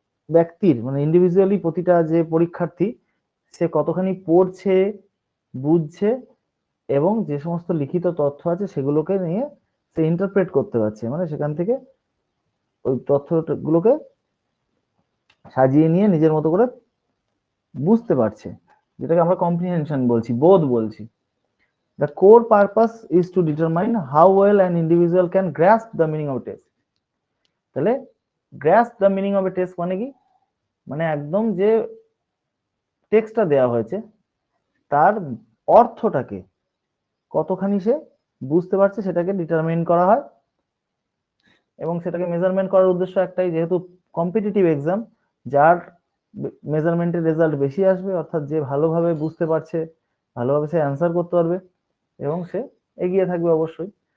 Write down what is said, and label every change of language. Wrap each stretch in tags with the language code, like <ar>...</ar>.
<bn>ব্যক্তির মানে ইন্ডিভিজুয়ালি প্রতিটা যে পরীক্ষার্থী সে কতখানি পড়ছে, বুঝছে, এবং যে সমস্ত লিখিত তথ্য আছে সেগুলোকে নিয়ে সে ইন্টারপ্রেট করতে পারছে, মানে সেখান থেকে ওই তথ্যগুলোকে সাজিয়ে নিয়ে নিজের মতো করে বুঝতে পারছে, যেটাকে আমরা কম্প্রিহেনশন বলছি, বোধ বলছি।</bn> <en>The core purpose is to determine how well an individual can grasp the meaning of a text.</en> <bn>তাহলে</bn> <en>grasp the meaning of a text</en> <bn>মানে কি? মানে একদম যে টেক্সটটা দেওয়া হয়েছে তার অর্থটাকে কতখানি সে বুঝতে পারছে সেটাকে ডিটারমাইন করা হয়, এবং সেটাকে মেজারমেন্ট করার উদ্দেশ্য একটাই, যেহেতু কম্পিটিটিভ এক্সাম, যার মেজারমেন্টের রেজাল্ট বেশি আসবে, অর্থাৎ যে ভালোভাবে বুঝতে পারছে, ভালোভাবে সে অ্যান্সার করতে পারবে এবং সে এগিয়ে থাকবে অবশ্যই।</bn>